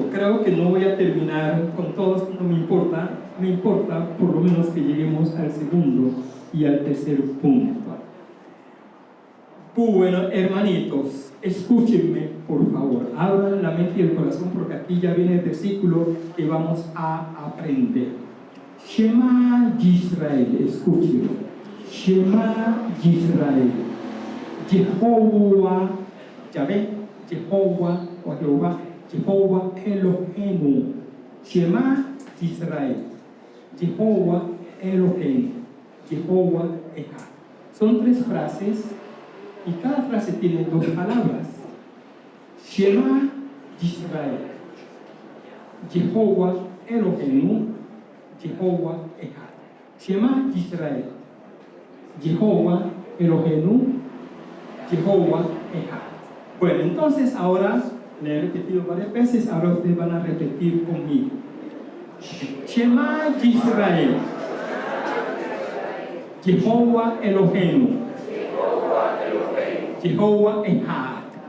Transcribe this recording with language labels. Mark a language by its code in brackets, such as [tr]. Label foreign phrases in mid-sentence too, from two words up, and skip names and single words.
[es] Creo que no voy a terminar con todos, no me importa por lo menos que lleguemos al segundo y al tercer punto. Bueno, hermanitos, escúchenme por favor, abran la mente y el corazón porque aquí ya viene el versículo que vamos a aprender. [he] שמע ישראל, escúchenlo. שמע ישראל, Jehová, Yahvé, Jehová o Jehová, Jehová Eloheinu. שמע ישראל, יהוה אלהינו, יהוה אחד. [es] Son tres frases y cada frase tiene dos palabras. [he] שמע ישראל, יהוה אלהינו, יהוה אחד. שמע ישראל, יהוה אלהינו, יהוה אחד. [es] Bueno, entonces ahora le he repetido varias veces, ahora ustedes van a repetir conmigo. [he] שמע ישראל, יהוה אלהינו, יהוה אחד.